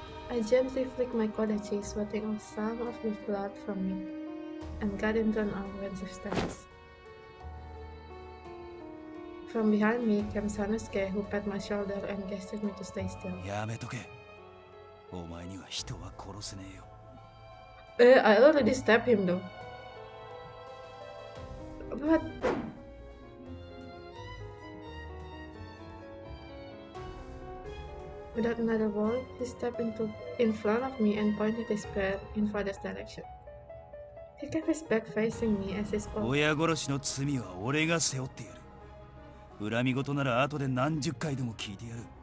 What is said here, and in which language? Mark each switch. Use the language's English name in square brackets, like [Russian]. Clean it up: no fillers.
[English] I gently flicked my kodachi, sweating off some of the blood from me, and got into an offensive stance. From behind me came Sanosuke, who pat my shoulder and gestured me to stay still. [Japanese] やめとけ。お前には人は殺せねえよ。 [English] I already stabbed him though. But... Without another word, he stepped in front of me and pointed his spear in father's direction. He kept his back facing me as he spoke. [Japanese] 親殺しの罪は俺が背負ってやる。恨み事なら後で何十回でも聞いてやる。